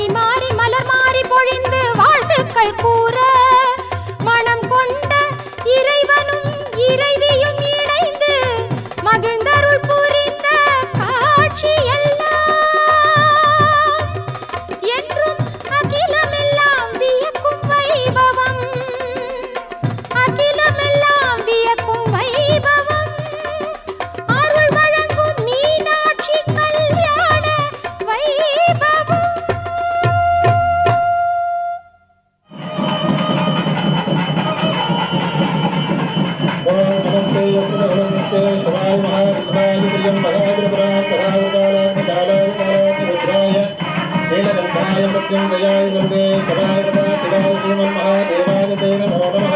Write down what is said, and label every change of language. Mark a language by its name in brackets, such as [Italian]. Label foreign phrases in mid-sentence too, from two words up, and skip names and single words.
[Tamil] மாறி மலர் மாறி பொழிந்து வாழ்த்துக்கள் கூற, மனம் கொண்ட இறைவனும் இறைவியும் இணைந்து மகிழ்ந்தருள் புரிந்த காட்சி எல்லாம் என்றும் அகிலமெல்லாம் வியக்கும் வைபவம், அகிலமெல்லாம் வியக்கும் வைபவம், அருள் வழங்கும் மீனாட்சி கல்யாண வைபவம். [Sanskrit] नमस्ते यस्य शिवाय महादेवाय प्रियं महादेवराय परावकालाय रुद्राय नीलकण्ठाय मृत्युञ्जयाय सर्वे सदाय शिवाय श्रीमन्महादेवाय ते नमो नमः।